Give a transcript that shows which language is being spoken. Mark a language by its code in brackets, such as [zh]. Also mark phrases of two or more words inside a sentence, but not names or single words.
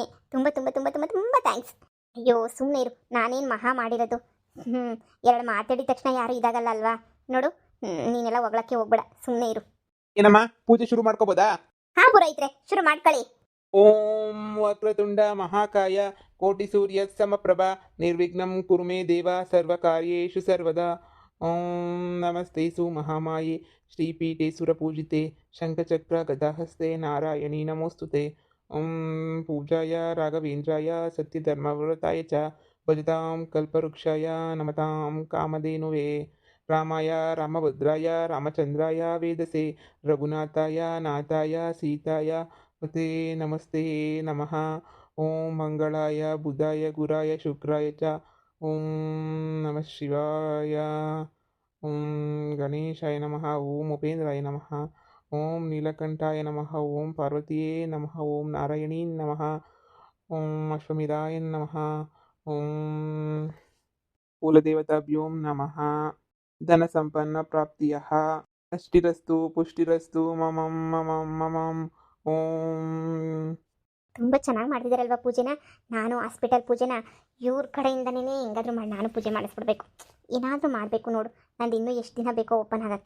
[kn] ತುಂಬ ತುಂಬ ತುಂಬ ತುಂಬ ತುಂಬ ಥ್ಯಾಂಕ್ಸ್. ಅಯ್ಯೋ ಸುಮ್ಮನೆ ಇರು, ನಾನೇನು ಮಹಾ ಮಾಡಿರೋದು. 2 ಮಾತಾಡಿದ ತಕ್ಷಣ ಯಾರು ಇದಾಗಲ್ಲ ಅಲ್ವಾ. ನೋಡು, ನೀನೆಲ್ಲ ಹೊಗಳಕ್ಕೆ ಹೋಗ್ಬೇಡ, ಸುಮ್ಮನೆ ಇರು. ಏನಮ್ಮ, ಪೂಜೆ ಶುರು ಮಾಡ್ಕೋಬೋದಾ? ಹಾಂ ಪುರೋಹಿತ್ರೆ, ಶುರು ಮಾಡ್ಕೊಳ್ಳಿ. [sa] ಓಂ ವಕ್ರತುಂಡ ಮಹಾಕಾಯ ಕೋಟಿ ಸೂರ್ಯ ಸಮಪ್ರಭಾ ನಿರ್ವಿಘ್ನಂ ಕುರು ಮೇ ದೇವ ಸರ್ವಕಾರ್ಯೇಷು ಸರ್ವದಾ. ಓಂ ನಮಸ್ತೆ ಸು ಮಹಾಮಾಯೆ ಶ್ರೀಪೀಠೆ ಸುರಪೂಜಿತೆ ಶಂಖಚಕ್ರ ಗದಾಹಸ್ತೆ ನಾರಾಯಣಿ ನಮೋಸ್ತುತೆ. ಓಂ ಪೂಜಾಯ ರಾಘವೇಂದ್ರಾಯ ಸತ್ಯಧರ್ಮವ್ರತಾಯ ಚ ಭಜತಾಂ ಕಲ್ಪವೃಕ್ಷಾಯ ನಮತಾಂ ಕಾಮಧೇನುವೇ. ರಾಮಾಯ ರಾಮಭದ್ರಾಯ ರಾಮಚಂದ್ರಾಯ ವೇದಸೆ ರಘುನಾಥಾಯ ನಾಥಾಯ ಸೀತಾಯ ಮತೆ ನಮಸ್ತೆ ನಮಃ. ಓಂ ಮಂಗಳಾಯ ಬುಧಾಯ ಗುರಾಯ ಶುಕ್ರಾಯ ಚ. ಓಂ ನಮಃ ಶಿವಾಯ. ಓಂ ಗಣೇಶಾಯ ನಮಃ. ಓಂ ಉಪೇಂದ್ರಾಯ ನಮಃ. ಓಂ ನೀಲಕಂಠಾಯ ನಮಃ, ಓಂ ಪಾರ್ವತಿಯೇ ನಮಃ, ಓಂ ನಾರಾಯಣೀ ನಮಃ, ಓಂ ಅಶ್ವಮೇಧಾಯ ನಮಃ, ಓಂ ಕುಲದೇವತಾಭ್ಯೋ ನಮಃ. ಧನ ಸಂಪನ್ನ ಪ್ರಾಪ್ತಿಯಃ ಅಷ್ಟಿರಸ್ತು ಪುಷ್ಟಿರಸ್ತು ಮಮಂ ಮಮಂ ಮಮಂ. ಓಂ. [kn] ತುಂಬ ಚೆನ್ನಾಗಿ ಮಾಡ್ತಿದ್ದಾರಲ್ವಾ ಪೂಜೆನ. ನಾನು ಹಾಸ್ಪಿಟಲ್ ಪೂಜೆನ ಇವ್ರ ಕಡೆಯಿಂದನೇ ಹೆಂಗಾದ್ರೂ ಮಾಡಿ ನಾನು ಪೂಜೆ ಮಾಡಿಸ್ಬಿಡ್ಬೇಕು. ಏನಾದರೂ ಮಾಡಬೇಕು ನೋಡು. ನಂದು ಇನ್ನೂ ಎಷ್ಟು ದಿನ ಬೇಕೋ ಓಪನ್ ಆಗೋಕ್ಕೆ.